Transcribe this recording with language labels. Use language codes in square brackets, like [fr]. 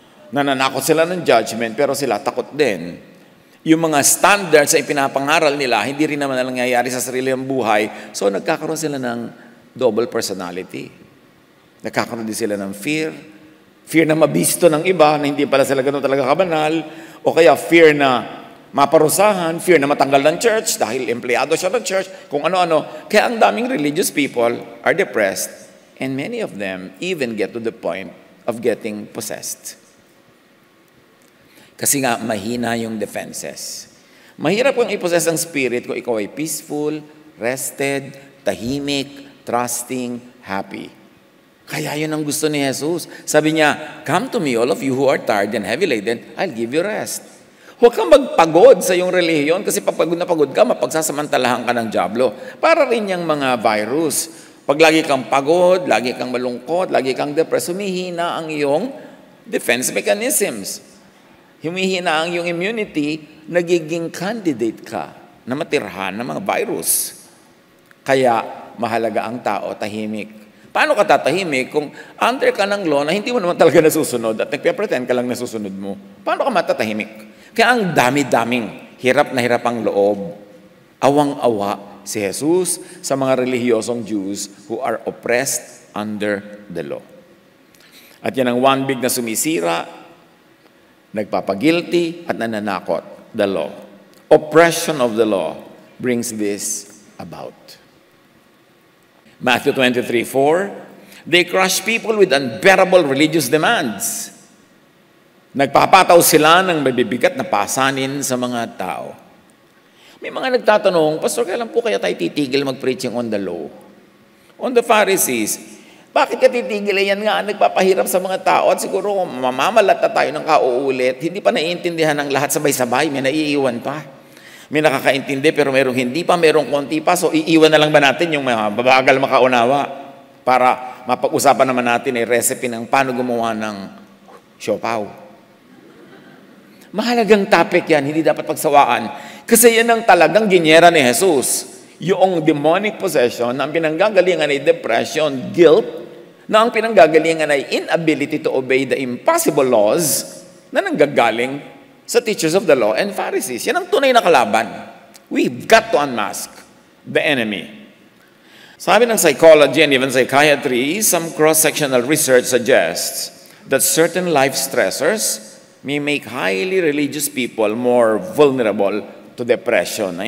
[tl] Nananakot sila ng judgment, pero sila takot din. Yung mga standards sa ipinapangaral nila, hindi rin naman nangyayari sa sarili ng buhay, so nagkakaroon sila ng double personality. Nagkakaroon din sila ng fear na mabisto ng iba, na hindi pala sila ganun talaga kabanal, o kaya fear na maparusahan, fear na matanggal ng church dahil empleyado siya ng church, kung ano-ano. Kaya ang daming [en] religious people are depressed, and many of them even get to the point of getting possessed. [tl] Kasi nga, mahina yung defenses. Mahirap kung i-possess ang spirit kung ikaw ay [en] peaceful, rested, [tl] tahimik, trusting, happy. Kaya yun ang gusto ni Jesus. Sabi niya, [en] come to me, all of you who are tired and heavy laden, I'll give you rest. [tl] Huwag kang magpagod sa iyong relihiyon kasi pag pagod na pagod ka, mapagsasamantalahan ka ng dyablo. Para rin yung mga virus. Pag lagi kang pagod, lagi kang malungkot, lagi kang depressed, humihina ang iyong defense mechanisms. Humihina ang iyong immunity, nagiging candidate ka na matirhan ng mga virus. Kaya mahalaga ang tao, tahimik. Paano ka tatahimik kung under ka ng law na hindi mo naman talaga nasusunod at nagpe-pretend ka lang nasusunod mo? Paano ka matatahimik? Kaya ang dami-daming hirap na hirap ang loob. Awang-awa si Jesus sa mga relihiyosong Jews [en] who are oppressed under the law. [tl] At yan ang one big na sumisira nagpapagilty at nananakot the law. [en] Oppression of the law brings this about. Matthew 23:4, they crush people with unbearable religious demands. [tl] Nagpapataw sila ng mabibigat na pasanin sa mga tao. May mga nagtatanong, Pastor, kailan po kaya tayo titigil mag-preaching on the law? On the Pharisees, bakit ka titigil? Yan nga, nagpapahirap sa mga tao at siguro mamamalat na tayo ng kauulit. Hindi pa naiintindihan ng lahat sabay-sabay, may naiiwan pa. May nakakaintindi pero merong hindi pa, merong konti pa. So iiwan na lang ba natin yung babagal makaunawa para mapag-usapan naman natin recipe ng paano gumawa ng siopaw. Mahalagang topic yan, hindi dapat pagsawaan. Kasi yan ang talagang ginyera ni Jesus. Yung demonic possession na ang pinanggagalingan ay depression, guilt, na ang pinanggagalingan ay [en] inability to obey the impossible laws [tl] na nanggagaling sa teachers of the law and Pharisees. Yan ang tunay na kalaban. [en] We've got to unmask the enemy. [tl] Sabi ng [en] psychology and even psychiatry, some cross-sectional research suggests that certain life stressors may make highly religious people more vulnerable to depression.